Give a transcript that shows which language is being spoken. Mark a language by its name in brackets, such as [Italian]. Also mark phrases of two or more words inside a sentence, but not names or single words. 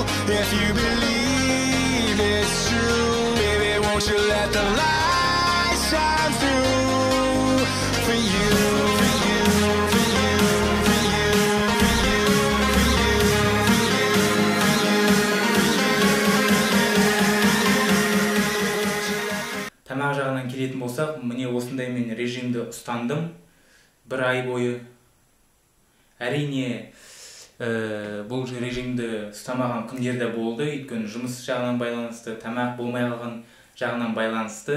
[English] If you believe it's true, baby, won't you let the light shine through for you, for you, for you, for you, for you, for you, for you, for you. [Kazakh] Тамақ жағынан келетін болсақ, міне осындай мен режимді ұстандым. Бір ай бойы. Әрине, бұл режимді ұстамаған күндерде болды, өйткені жұмыс жағынан байланысты, тамақ болмай қалған жағынан байланысты.